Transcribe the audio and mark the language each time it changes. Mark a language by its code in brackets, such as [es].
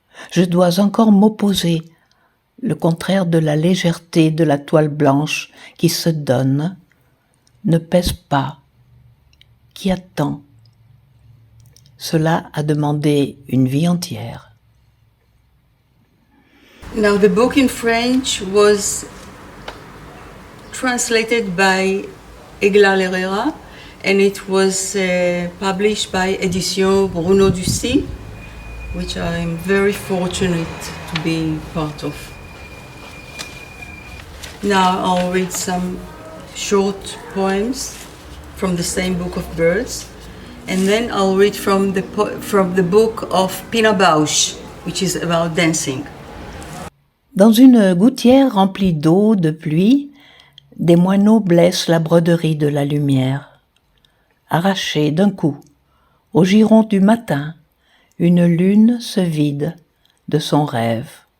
[fr] Je dois encore m'opposer, le contraire de la légèreté de la toile blanche qui se donne, ne pèse pas, qui attend. Cela a demandé une vie entière. [en] Now the book in French was translated by Herrera and it was published by Édition Bruno Doucey, which I'm very fortunate to be part of. Now I'll read some short poems from the same book of birds, and then I'll read from the book of Pina Bausch, which is about dancing. [fr] Dans une gouttière remplie d'eau, de pluie, des moineaux blessent la broderie de la lumière. Arrachée d'un coup, au giron du matin, une lune se vide de son rêve.